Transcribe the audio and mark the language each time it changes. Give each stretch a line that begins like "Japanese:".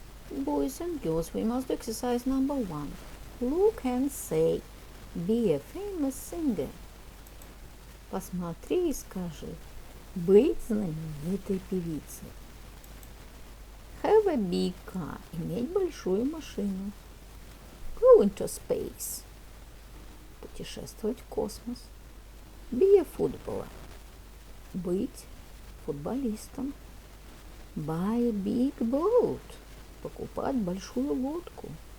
English: Boys and girls, we must do exercise number 1. Look and say, be a famous singer.
Russian: Посмотри и скажи, быть знаменитой певицей.
English: Have a big car,
Russian: иметь большую машину.
English: Go into space,
Russian: путешествовать в космос.
English: Be a footballer,
Russian: быть футболистом.
English: Buy a big boat,
Russian: покупать большую лодку.